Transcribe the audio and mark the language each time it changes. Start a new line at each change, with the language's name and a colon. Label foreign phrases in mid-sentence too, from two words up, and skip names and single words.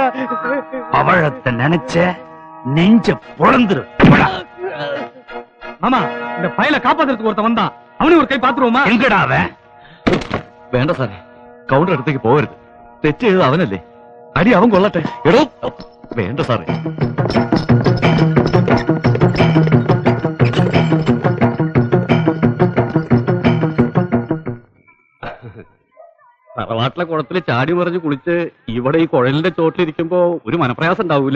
Tamil: அவழத்தை நினைச்ச நெஞ்ச பொழந்துரும். மாமா, இந்த பயல காப்பாத்துறதுக்கு ஒருத்த வந்தான். அவனு ஒரு கை பாத்துருவோமா? எங்கடா அவன்?
Malayalam: വേണ്ട സാറേ, കൗണ്ടർ അടുത്തേക്ക് പോകരുത്. തെറ്റ് ചെയ്തത് അവനല്ലേ, അടി അവൻ കൊള്ളട്ടെ. എടോ വേണ്ട സാറേ. തറവാട്ടിലെ കുളത്തിൽ ചാടി മറിഞ്ഞ് കുളിച്ച് ഇവിടെ ഈ കുഴലിന്റെ ചോട്ടിലിരിക്കുമ്പോ ഒരു മനപ്രയാസം ഉണ്ടാവൂലേ?